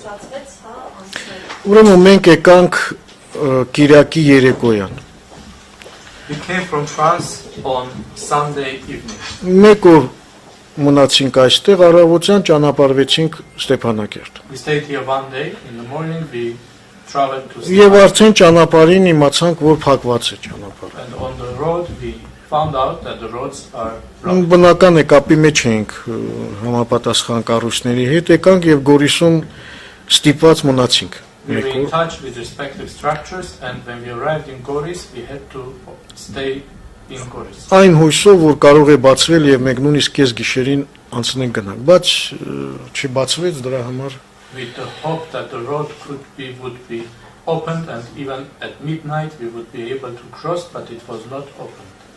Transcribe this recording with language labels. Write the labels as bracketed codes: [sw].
[hy] Ուրեմն մենք եկանք Կիրակի երեկոյան։ [en] We came from France on Sunday evening. [hy] Մեկ օր մնացինք այստեղ, առավոտյան ճանապարհվեցինք Ստեփանակերտ։ [en] We stayed here one day. In the morning we traveled to [hy] Եվ արդեն ճանապարհին իմացանք, որ փակված է ճանապարհը։ [en] And on the road we found out that the roads are blocked. [hy] Բնական է, կապի մեջ էինք համապատասխան կառույցների հետ, եկանք եւ Գորիսում ստիպված մնացինք։ [en] We were in touch with respective structures, and when we arrived in Goris, we had to stay in Goris. [hy] Այն հույսով, որ կարող է բացվել եւ մենք նույնիսկ կես գիշերին անցնենք գնանք, բայց չբացվեց դրա համար։ [en] With the hope that the road would be opened, and even at midnight we would be able to cross, but it was not opened.